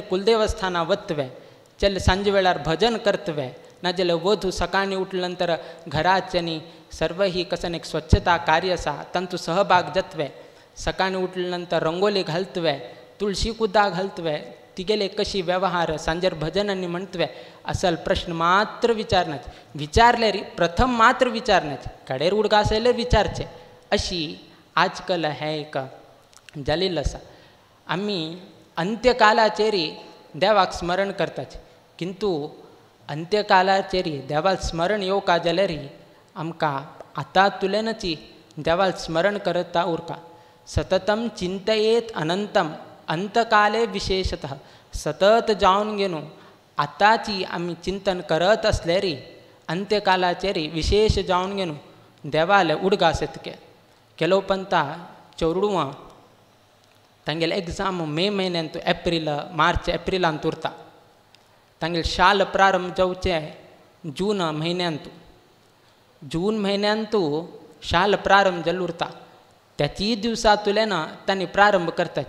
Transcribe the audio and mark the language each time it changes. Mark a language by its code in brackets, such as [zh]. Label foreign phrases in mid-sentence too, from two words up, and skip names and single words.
[kok] कुलदेवस्थाना वतवे, चल सांजे वेळार भजन करतवे, नाजाल्यार वधू सकाळी उठले नंतर घराच्यांनी सर्व ही कसन एक स्वच्छता कार्य आसा तांचो सहभाग जातवे, सकाळी उठले नंतर रंगोली घालतवे, तुळशी कुद्दा घालतवे, तिगेले कशी व्यवहार सांजेर भजनांनी म्हणतवे, असल प्रश्न मात्र विचारनाचे, विचारले री प्रथम मात्र विचारनाचे, कडेर उडगा आसल्यार विचारचे, अशी आजकाल हे एक जाल्लेलो आसा. आमी अंत्यकालाचेरी देवाक स्मरण करतात, किंतु अंत्यकालाचेरी देवाल स्मरण येवका जाल्यार आमकां आतां तुलेनची देवाल स्मरण करता उरका. [sa] सततम चिंतयेत अनंतम अंतकाले विशेषतः, [kok] सतत जावन घेवन आतांची आमी चिंतन करत असल्यार अंत्यकालाचेरी विशेष जावन घेवन देवाले उडगास येतके. केलो पंता चोरडुवां तांगेले एग्जाम मे म्हयन्यांत एप्रील मार्च एप्रिलांत उरता, तांगेले शाल प्रारंभ जावचे जून म्हयन्यांत, जून म्हयन्यांत शाल प्रारंभ जाल्लो उरता, त्याची दिवसा तुलेन तांणी प्रारंभ करतात.